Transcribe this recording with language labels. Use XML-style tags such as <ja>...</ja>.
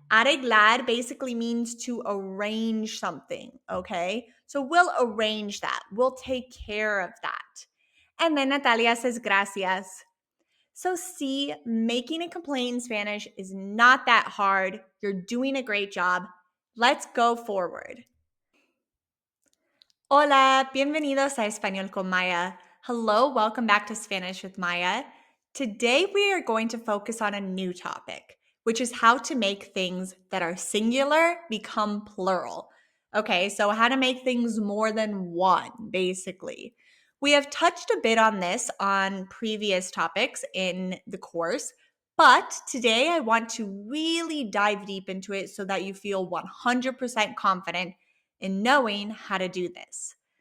<en>Arreglar basically means to arrange something, okay? So we'll arrange that. We'll take care of that. And then Natalia says, gracias. So see, making a complaint in Spanish is not that hard. You're doing a great job. Let's go forward.</en> <es>Hola, bienvenidos a Español con Maya.</es> <en>Hello, welcome back to Spanish with Maya. Today we are going to focus on a new topic, which is how to make things that are singular become plural. Okay, so how to make things more than one, basically. We have touched a bit on this on previous topics in the course, but today I want to really dive deep into it so that you feel 100% confident in knowing how to do this.</en>